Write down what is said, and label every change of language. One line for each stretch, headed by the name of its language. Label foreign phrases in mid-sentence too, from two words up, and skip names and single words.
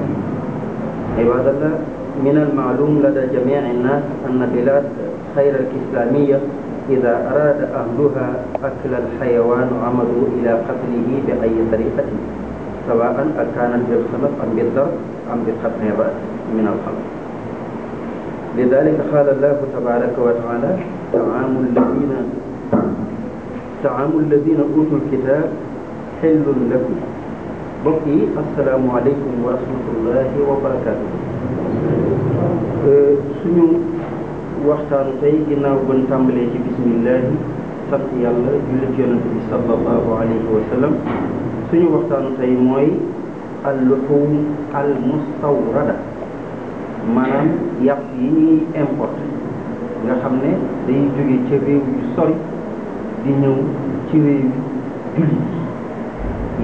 Arabic: عباد الله، من المعلوم لدى جميع الناس أن بلاد خير الإسلامية إذا أراد أهلها أكل الحيوان عمدوا إلى قتله بأي طريقة، سواء كانت بالخنق أم بالضرب أم بقطع الرأس من الخلق. لذلك قال الله تبارك وتعالى: طعام الذين أوتوا الكتاب حل لكم. بقي السلام عليكم ورحمة الله وبركاته.
Wolof: suñu waxtaanu tey ginnaaw ba ñu tàmbalee ci bismillahi sant yàlla julli ci yonent bi
Arabic: صلى الله عليه وسلم,
Wolof: suñu waxtaanu tey mooy
Arabic: اللحوم المستوردة,
Wolof: maanaam yàpp yi ñuy importé nga xam ne day jóge ca réew yu sori di ñëw ci réew jullit yi.